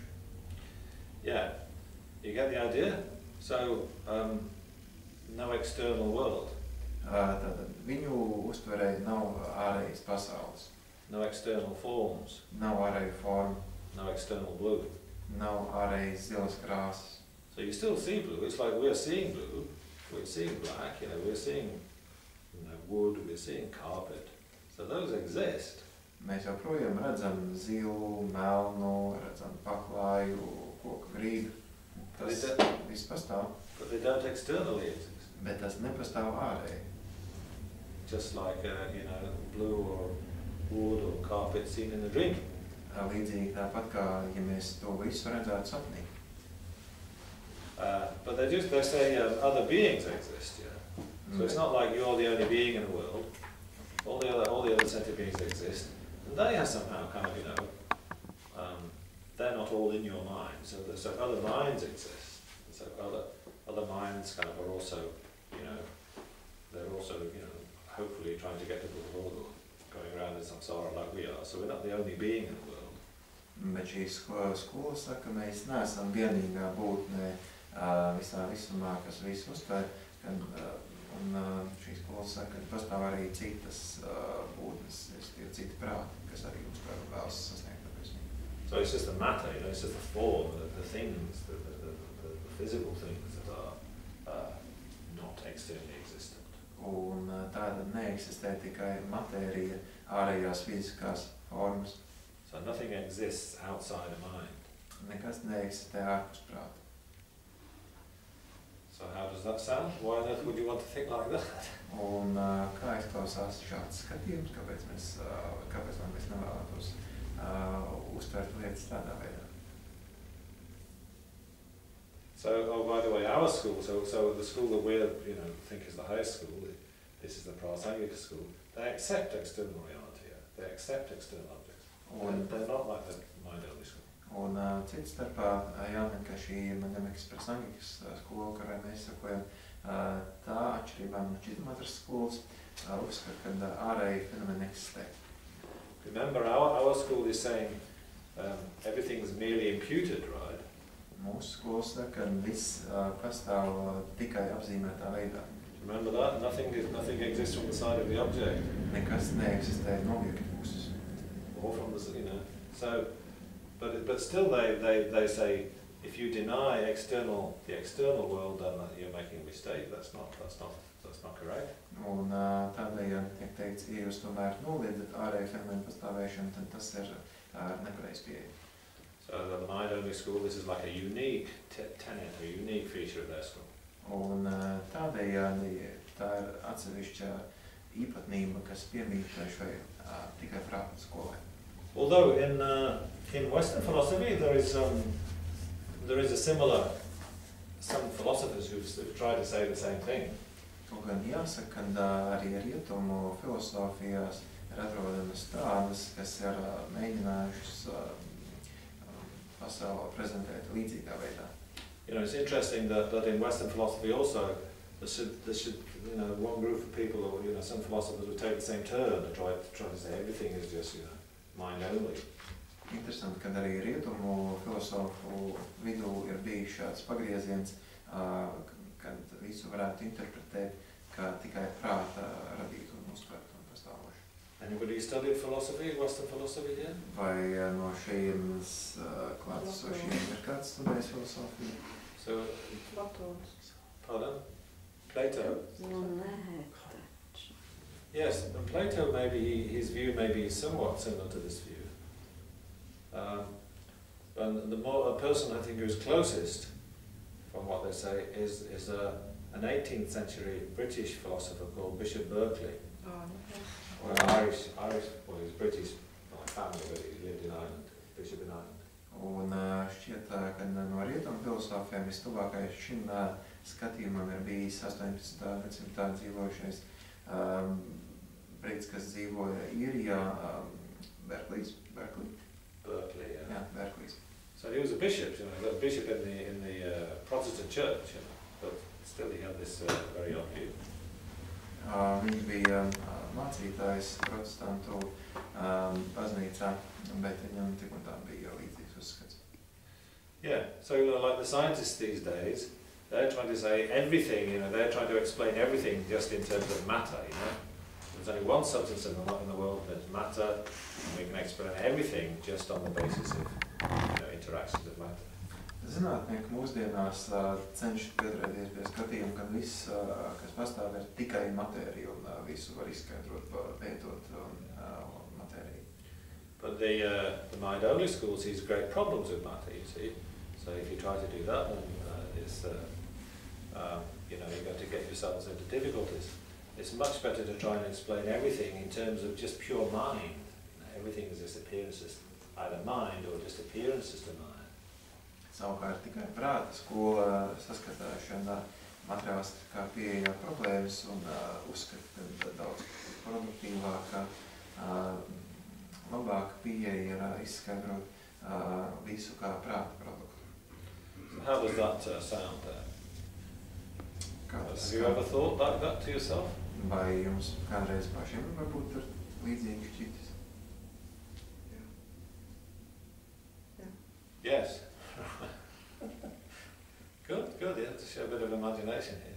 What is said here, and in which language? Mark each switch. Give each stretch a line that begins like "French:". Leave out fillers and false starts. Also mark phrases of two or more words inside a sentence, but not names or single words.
English: Yeah, you get the idea? So, no external world.
Latvian: Tātad viņu uztverē nav ārējas pasaules.
English: No external forms.
Latvian: Nav ārēja forma.
English: No external blue.
Latvian: Nav ārējas zilas krāsas.
English: So you still see blue. It's like we're seeing blue, we're seeing black, we're seeing wood, we're seeing carpet. So those exist.
Latvian: Mēs joprojām redzam zilu, melnu, redzam paklāju, koku grīdu. Tas viss pastāv.
English: But they don't externally exist.
Latvian: Bet tas nepastāv ārēji.
English: Just like, blue or wood or carpet seen in a dream.
Latvian: Līdzīgi tāpat kā, ja mēs to visu redzētu sapnī.
English: But they say other beings exist, yeah. So it's not like you're the only being in the world. All the other sentient beings exist, and they have somehow kind of, they're not all in your mind. So other minds exist. So other minds kind of are also, they're also, hopefully trying to get to the world or going around in samsara like we are. So we're not the only being in the world.
Latvian: Bet šī skola saka, mēs neesam vienīgā būtne visā visumā, kas visu uztver, un šī skola saka, ka pastāv arī citas būtnes, citi prāti, kas arī uztver vēlas sasniegt tapismību.
English: So it's just the matter, it's just the form, the things, the physical things that are not externally existent.
Latvian: Un tāda neeksistē tikai matērija, ārējās fiziskās formas.
English: So nothing exists outside a mind.
Latvian: Nekas neeksistē ārpus prāta.
English: So how does that sound? Why on earth would you want to think like that?
Latvian: Un kā izklausās šāds skatījums, kāpēc mēs nevēlētos uztvert lietas tādā veidā?
English: So, by the way, our school, so the school that we think is the highest school, this is the Prasangika school, they accept external reality, they accept external objects. They're not like the mind-only school.
Latvian: Un cits starpā jāmin, ka šī Madhyamikas Prasangikas skola, kurai mēs sakojam, tā atšķirībā no Čitmatras skolas, uzskata, ka ārēji fenomeni eksistē.
English: Remember, our school is saying everything's merely imputed, right?
Latvian: Mūsu skola saka, ka viss pastāv tikai apzīmētā veidā.
English: Remember that? Nothing exists from the side of the object.
Latvian: Nekas neeksistē no objekta puses.
English: Or from the, so, but still they say, if you deny the external world, then you're making a mistake. That's not correct.
Latvian: Un tādējādi tiek teikts, ja jūs tomēr noliedzat ārēju fenomenu pastāvēšanu, tad tas ir nepareiz pieeja.
English: So the mind-only school, this is like a unique tenet, a unique feature of their school.
Latvian: Un tādējādi tā ir atsevišķa īpatnība, kas piemīt šai tikai prāta skolai.
English: Although in Western philosophy there is a similar, some philosophers who've tried to say the same thing.
Latvian: Kaut gan jāsaka, ka arī rietumu filosofijās ir atrodamas tādas, kas ir mēģinājušas pasauli prezentēt līdzīgā veidā.
English: It's interesting that in Western philosophy also there should one group of people, or some philosophers would take the same turn and try to say everything is just mind only.
Latvian: Interesanti, kad arī rietumu filosofu vidū ir bijis šāds pagrieziens, kad visu varētu interpretēt kā tikai prāta radītu un uztvertu un pastāvošu.
English: Anybody studied philosophy, Western philosophy here?
Latvian: Vai no šejienes klātesošiem ir kāds studējis filosofiju?
English: So,
Latvian: Platons.
English: pardon? Plato?
Latvian: No, nē, taču.
English: Yes, and Plato, maybe his view may be somewhat similar to this view. And a person I think who's closest, from what they say, is an 18th century British philosopher called Bishop Berkeley. Oh, okay. Well, Irish, well, he's British by family, but he lived in Ireland, Bishop in Ireland.
Latvian: Un šķiet, ka no rietumu filosofiem vistuvākais šim skatījumam ir bijis 18. gadsimtā dzīvojušais brīts, kas dzīvoja Īrijā, Berkeley,
English: yeah. Yeah, Berkeley. So he was a bishop, you know, a bishop in the Protestant church, you know, but still he had this very odd view.
Latvian: Viņš bija mācītājs protestantu baznīcā, bet viņam tik un tā bija līdzīgs uzskats.
English: Yeah, so you know, like the scientists these days, they're trying to say everything, you know, they're trying to explain everything just in terms of matter, you know. There's only one substance in the world, there's matter, and we can explain everything just on the basis of, you know, interactions of matter.
Latvian: Zinātnieki mūsdienās cenšas pieturēties pie skatījuma, ka viss, kas pastāv, ir tikai matērija un visu var izskaidrot, pētot matēriju.
English: But the mind-only school sees great problems with matter, you see. So if you try to do that, then you know, you're going to get yourselves into difficulties. It's much better to try and explain everything in terms of just pure mind. You know, everything is just appearances, either mind or just appearances to mind.
Latvian: Savukārt tikai prāta skola saskatā šādā materiālistiskā pieeja problēmas un uzskata, ka daudz produktīvāka, labāka pieeja ir izskaidrot visu kā prāta produktu.
English: So how does that sound there? Have you ever thought like that to yourself?
Latvian: Vai jums kādreiz pašiem varbūt ir līdzīgi šķitis?
English: Yes. Good, yeah, to show a bit of imagination here.